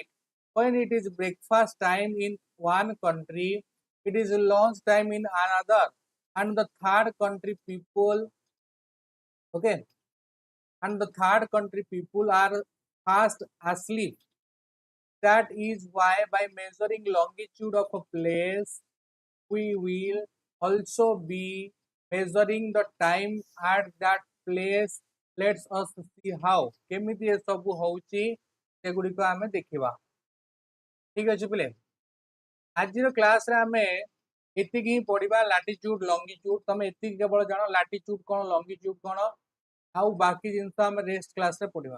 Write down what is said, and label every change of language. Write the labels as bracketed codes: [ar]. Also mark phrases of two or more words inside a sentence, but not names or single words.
[en] When it is breakfast time in one country, it is lunch time in another, and the third country people, okay, and the third country people are fast asleep. That is why by measuring longitude of a place, we will also be measuring the time at that place. Let's us see how [or] କେମିତି ଏ ସବୁ ହେଉଛି ସେଗୁଡ଼ିକୁ ଆମେ ଦେଖିବା. ଠିକ୍ ଅଛି ପିଲେ. ଆଜିର କ୍ଲାସ୍ ରେ ଆମେ ଏତିକି ହିଁ ପଢ଼ିବା [en] latitude longitude. [or] ତମେ ଏତିକି କେବଳ ଜାଣ ଲାଟିଚ୍ୟୁଡ୍ କଣ ଲଙ୍ଗିଚ୍ୟୁଡ୍ କଣ ଆଉ ବାକି ଜିନିଷ ଆମେ [en] rest class [or] ରେ ପଢ଼ିବା.